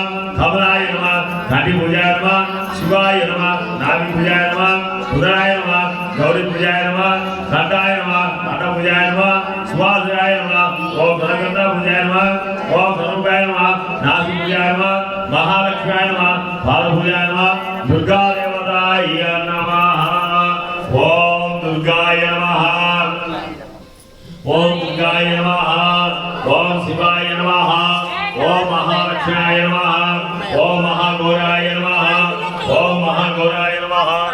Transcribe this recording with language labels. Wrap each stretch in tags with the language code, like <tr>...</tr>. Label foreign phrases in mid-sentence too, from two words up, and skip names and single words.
<sa>కమలాయ నమః. కంటి పూజాయ నమః. శివాయ నమః. నాభి పూజాయ నమః. ఉదరాయ నమః. గౌరీ పూజాయ నమః. కంఠాయ నమః. కంఠ పూజాయ నమః. సువాసురాయ నమః. ఓం ధనగంధ పూజాయ నమః. ఓం ధనుపాయ నమః. నాసి పూజాయ నమః. మహాలక్ష్మ్యాయ నమః. बालपूजाय नमः दुर्गा देवताय नमः ओम दुर्गाय नमः ओम दुर्गाय नमः ओम शिवाय नमः ओम महालक्ष्म्याय नमः ओम महागौराय नमः ओम महागौराय नमः</sa>